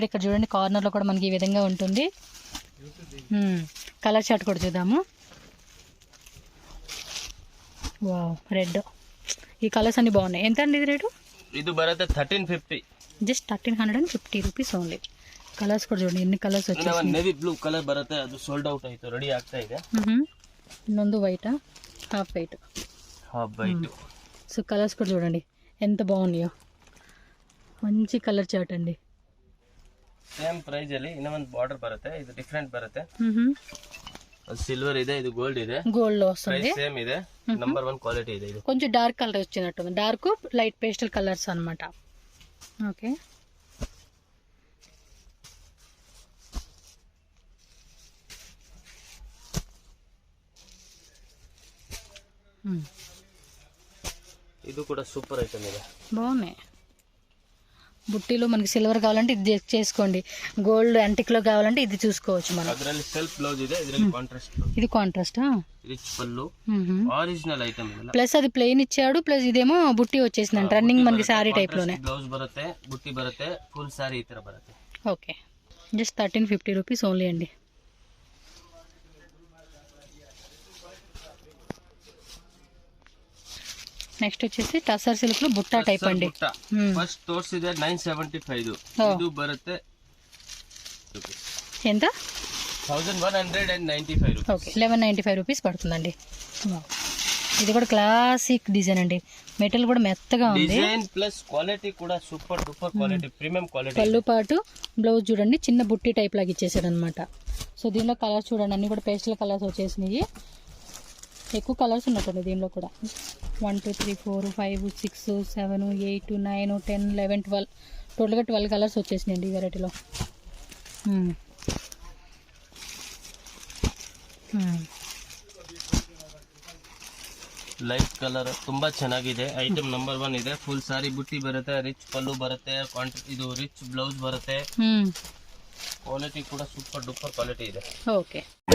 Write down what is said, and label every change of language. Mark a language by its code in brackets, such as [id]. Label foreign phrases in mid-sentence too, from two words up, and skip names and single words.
[te] ఇక్కడ చూడండి కార్నర్ లో కూడా మనకి ఈ విధంగా ఉంటుంది. [en] color chart [te] కూడా చూద్దాము. వావ్, రెడ్. ఈ కలర్స్ అన్ని బాగున్నాయి. ఎంత అండి ఇది రేటు? [kn] ఇది బರುತ್ತೆ 1350. [en] just 1350 rupees only. [kn] ಕಲರ್ಸ್ ಕೂಡ ನೋಡಿ ಎన్ని ಕಲರ್ಸ್ వచ్చేసాయి. [en] navy blue color [kn] ಬರುತ್ತೆ, ಅದು [en] sold out [kn] ಆಯ್ತು, ರೆಡಿ ಆಗ್ತಾ ಇದೆ. ಇನ್ನೊಂದು [en] white, half white. [te] సో కలర్స్ కూడా చూడండి ఎంత బాగున్నాయో, మంచి [en] color chart [te] అండి. [en] same price [kn] ಅಲ್ಲಿ ಇನ್ನೊಂದು ಬಾರ್ಡರ್ ಬರುತ್ತೆ, ಇದು ಡಿಫರೆಂಟ್ ಬರುತ್ತೆ. ಅದು ಸಿಲ್ವರ್ ಇದೆ, ಇದು ಗೋಲ್ಡ್ ಇದೆ, [te] గోల్డ్ లో వస్తుంది. [en] price same [kn] ಇದೆ, ನಂಬರ್ 1 క్వాలిటీ ಇದೆ. ಇದು [te] కొంచెం డార్క్ కలర్ వచ్చినట్టు, [en] dark light pastel colors [te] అన్నమాట. ఓకే, [kn] ಇದು ಕೂಡ [en] super item [kn] ಇದೆ. [te] బాగున్నాయి. బుట్టీలో మనకి సిల్వర్ కావాలంటే ఇది చేసుకోండి, [en] gold antique [te] లో కావాలంటే ఇది చూసుకోవచ్చు మనం. [kn] ಅದರಲ್ಲಿ [en] self blouse [kn] ಇದೆ, ಇದರಲ್ಲಿ [en] contrast blouse. [te] ఇది కాంట్రాస్ట్, [kn] రిచ్ పల్లు, [en] original item [kn] ಇದೆ. [te] ప్లస్ అది ప్లెయిన్ ఇచ్చాడు, ప్లస్ ఇదేమో బుట్టి వచ్చేసిందంట రన్నింగ్ మనకి [en] saree type [te] లోనే. [kn] బ్లౌజ్ బರುತ್ತೆ, బుట్టి బರುತ್ತೆ, [en] full saree [kn] ఈ ತರ బರುತ್ತೆ. [te] ఓకే, [en] just 1350 rupees only [te] అండి. నెక్స్ట్ వచ్చేసి [en] tussar silk [te] లో బుట్టా టైప్ అండి. [kn] ఫస్ట్ తోర్ಸಿದೆ 975, ಇದು ಬರುತ್ತೆ [te] ఎంత? 1195 రూపీస్. ఓకే, 1195 రూపీస్ పడుతుందండి. ఇది కూడా [en] classic design [te] అండి, మెటల్ కూడా మెత్తగా ఉంది. [en] design plus quality [te] కూడా [en] super duper quality, premium quality. [te] పళ్ళు పాటు బ్లౌజ్ చూడండి, చిన్న బుట్టి టైప్ లాగా ఇచ్చేసాడు అనమాట. సో దీనిలో కలర్స్ చూడండి, అన్ని కూడా [en] pastel colors [te] వచ్చేసినాయి. ఎక్కువ కలర్స్ ఉన్నట్టు దీనిలో కూడా 1 2 3 4 5 6 7 8 9 10 11 12 టోటల్గా 12 కలర్స్ వచ్చేసినాయండి ఈ వెరైటీలో. [en] light color [kn] ತುಂಬಾ ಚೆನ್ನಾಗಿದೆ ಐಟಮ್. ನಂಬರ್ 1 ಇದೆ, [en] full saree [kn] ಬುಟ್ಟಿ ಬರುತ್ತೆ, ರಿಚ್ ಪಲ್ಲು ಬರುತ್ತೆ, ಇದು [en] rich blouse [kn] ಬರುತ್ತೆ, ಕ್ವಾಲಿಟಿ ಕೂಡ [en] super duper quality [kn] ಇದೆ.